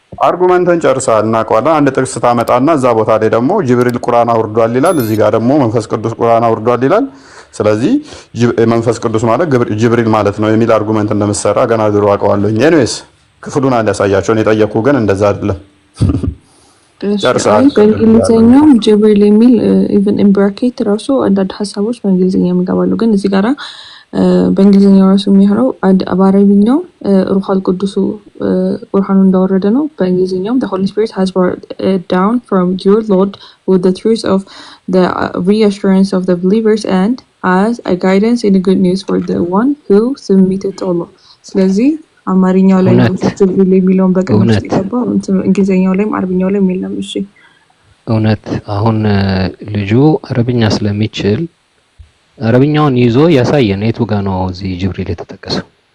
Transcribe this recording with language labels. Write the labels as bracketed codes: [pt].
[am] አርጉመንትን ጨርሳል እናውቀዋለን። አንድ ጥቅስ ታመጣና እዛ ቦታ ላይ ደግሞ ጅብሪል ቁርአን አውርዷል ይላል፣ እዚህ ጋር ደግሞ መንፈስ ቅዱስ ቁርአን አውርዷል ይላል። ስለዚህ መንፈስ ቅዱስ ማለት ጅብሪል ማለት ነው የሚል አርጉመንት እንደምትሰራ ገና ድሮ አውቀዋለሁ። ኤኒዌይስ ክፍሉን አንድ ያሳያቸውን የጠየቁ ግን እንደዛ አይደለም። ጨርሳል። በእንግሊዝኛው ጅብሪል የሚል ኢቭን ኢን ብራኬት ራሱ አንዳንድ ሀሳቦች በእንግሊዝኛ የሚገባሉ። ግን እዚህ ጋራ በእንግሊዝኛው ራሱ የሚሆነው በአረብኛው ሩሑል ቅዱስ ቁርአኑ እንዳወረደ ነው። በእንግሊዝኛው [en] the Holy Spirit has brought it down from your Lord with the truth of the reassurance of the believers and as a guidance and a good news for the one who submitted to Allah. [am] ስለዚህ አማርኛው ላይ ጅብሪል የሚለውን በቀን ሲገባው እንግሊዝኛው ላይም አረብኛው ላይም የለም። እሺ እውነት አሁን ልጁ አረብኛ ስለሚችል አረብኛውን ይዞ ያሳየን የቱ ጋር ነው እዚህ ጅብሪል የተጠቀሰው?